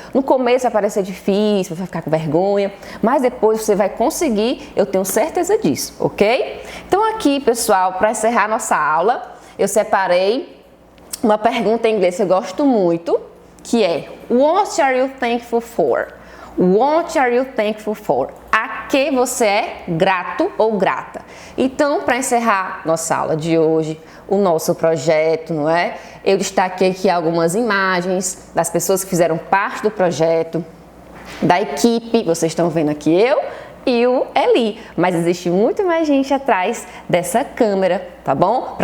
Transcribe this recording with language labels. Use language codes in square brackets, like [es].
[pt] No começo vai parecer difícil, você vai ficar com vergonha, mas depois você vai conseguir, eu tenho certeza disso, ok? Então aqui, pessoal, para encerrar nossa aula, eu separei uma pergunta em inglês que eu gosto muito, que é [en] What are you thankful for? What are you thankful for? [pt] A que você é grato ou grata? Então, para encerrar nossa aula de hoje, o nosso projeto, não é? Eu destaquei aqui algumas imagens das pessoas que fizeram parte do projeto, da equipe, vocês estão vendo aqui eu e o Eli, mas existe muito mais gente atrás dessa câmera, tá bom?